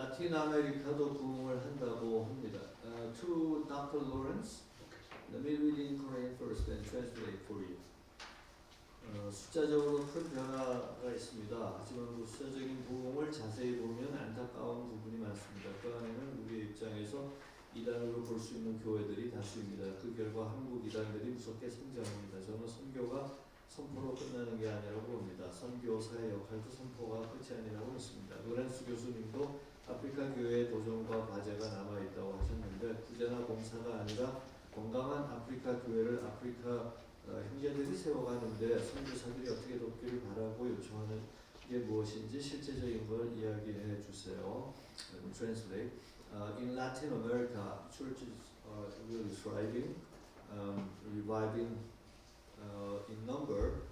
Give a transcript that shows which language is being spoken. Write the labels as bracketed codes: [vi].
[ko] 라틴 아메리카도 부흥을 한다고 합니다. [en] To Dr. Lawrence, let me read in Korean first and translate for you. [ko] 숫자적으로 큰 변화가 있습니다. 하지만 그 숫자적인 부흥을 자세히 보면 안타까운 부분이 많습니다. 그 안에는 우리의 입장에서 이단으로 볼 수 있는 교회들이 다수입니다. 그 결과 한국 이단들이 무섭게 성장합니다. 저는 선교가 선포로 끝나는 게 아니라고 봅니다. 선교사의 역할도 선포가 끝이 아니라고 믿습니다. 노렌스 교수님도 아프리카 교회의 도전과 과제가 남아있다고 하셨는데 부재나 공사가 아니라 건강한 아프리카 교회를 아프리카 형제들이 세워가는데 선교사들이 어떻게 돕기를 바라고 요청하는 게 무엇인지 실제적인 걸 이야기해 주세요. [en] Translate. In Latin America, churches are really thriving, reviving in number.